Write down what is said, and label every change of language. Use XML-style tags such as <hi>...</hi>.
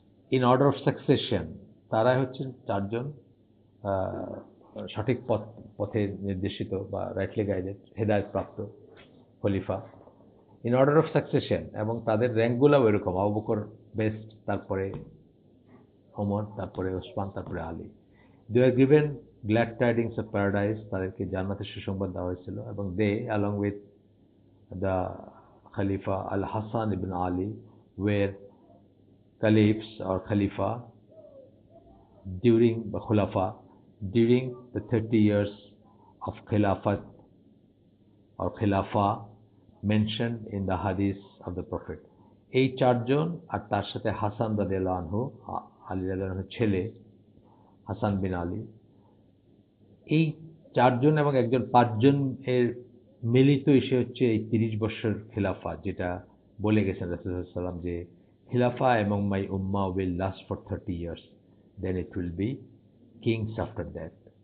<en>in order of succession,</en> <bn>তারাই হচ্ছেন চারজন আহ, সঠিক পথে নির্দেশিত বা rightly guided হেদায়েতপ্রাপ্ত Khalifa.</bn> <en>in order of succession,</en> <bn>এবং তাদের র্যাঙ্কগুলোও এরকম, আবু বকর বেস্ট, তারপরে ওমর, তারপরে ওসমান, তারপরে আলী।</bn> <en>they are given glad tidings of paradise,</en> <bn>তাদেরকে জান্নাতের সুসংবাদ দেওয়া হয়েছিল।</bn> <en>এবং they along with the খলিফা al Hasan ibn Ali were caliphs or khalifa during the khulafa during the 30 years of khilafat or khilafa mentioned in the hadith of the prophet।</en> <bn>এই চারজন আর তার সাথে হাসান রাদিয়াল্লাহু আনহু, আলী রাদিয়াল্লাহু আনহুর ছেলে হাসান বিন আলী, এই চারজন এবং একজন, পাঁচজন এর মিলিত এসে হচ্ছে এই 30 বছর খিলাফা, যেটা বলে গেছেন রাসূল সাল্লাল্লাহু আলাইহি ওয়াসাল্লাম যে খিলাফা এবং</bn> <en>My উম্মাহ will last for 30 years, then it will be kings after that.</en>